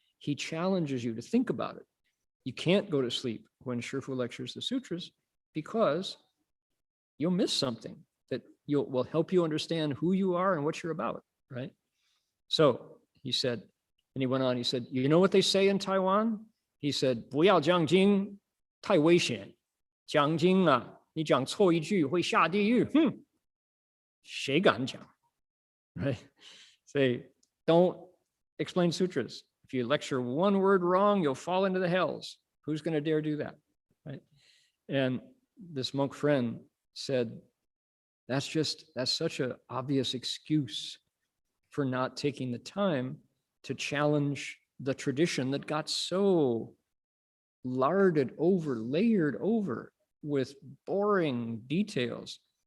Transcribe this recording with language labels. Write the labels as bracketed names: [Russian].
[English] He challenges you to think about it. You can't go to sleep when Shifu lectures the sutras, because you'll miss something that will help you understand who you are and what you're about, right? So he said, and he went on, he said, you know what they say in Taiwan? He said, [Chinese] 不要讲经太危险，讲经啊，你讲错一句会下地狱，谁敢讲? [English] Right? Say, don't explain sutras. If you lecture one word wrong, you'll fall into the hells. Who's going to dare do that? Right? And this monk friend said, that's such an obvious excuse for not taking the time to challenge the tradition that got so larded over, layered over with boring details.